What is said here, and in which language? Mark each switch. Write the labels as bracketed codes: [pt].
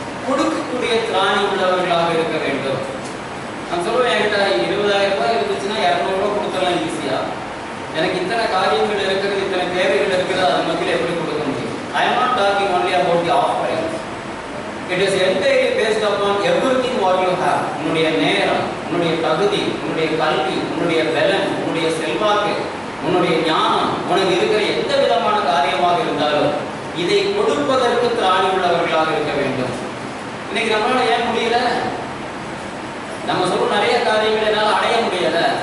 [ta] கொடுக்கக்கூடிய திராணி உள்ளவர்களாக இருக்க வேண்டும். நான் சொல்லுவேன், என்கிட்ட 20,000 ரூபாய் இருந்துச்சுன்னா 200 ரூபாய் கொடுத்தலாம் ஈஸியா. எனக்கு இத்தனை காரியங்கள் இருக்கிறது, இத்தனை தேவைகள் இருக்கிறது, அது மத்தியில் எப்படி கொடுக்க முடியும்? [en] I am not talking only about the offerings. It is entirely based upon everything what you have. [ta] உன்னுடைய நேரம், உன்னுடைய தகுதி, உன்னுடைய கல்வி, உன்னுடைய பலன், உன்னுடைய செல்வாக்கு, உன்னுடைய ஞானம், உனக்கு இருக்கிற எந்த விதமான காரியமாக இருந்தாலும் இதை கொடுப்பதற்கு திராணி உள்ளவர்களாக இருக்க வேண்டும். இன்னைக்கு நம்மளால ஏன் முடியல? நம்ம சொல்ற நிறைய காரியங்களை என்னால் அடைய முடியல.